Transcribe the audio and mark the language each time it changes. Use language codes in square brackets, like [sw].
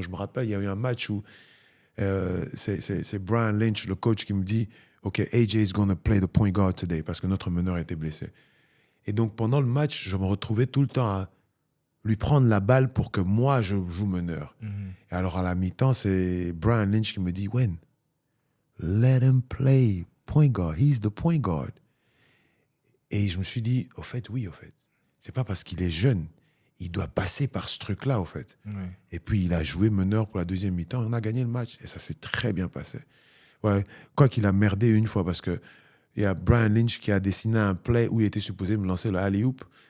[fr] Je me rappelle, il y a eu un match où c'est Brian Lynch, le coach, qui me dit « OK, [en] AJ is going to play the point guard today [fr] » parce que notre meneur était blessé. Et donc, pendant le match, je me retrouvais tout le temps à lui prendre la balle pour que moi, je joue meneur. Et alors, à la mi-temps, c'est Brian Lynch qui me dit « [en] When? Let him play point guard. He's the point guard. [fr] » Et je me suis dit « Au fait, oui, au fait. C'est pas parce qu'il est jeune. Il doit passer par ce truc-là, au fait. » Et puis, il a joué meneur pour la deuxième mi-temps. Et on a gagné le match. Et ça s'est très bien passé. Ouais, quoi qu'il a merdé une fois parce que il y a Brian Lynch qui a dessiné un play où il était supposé me lancer le alley-oop.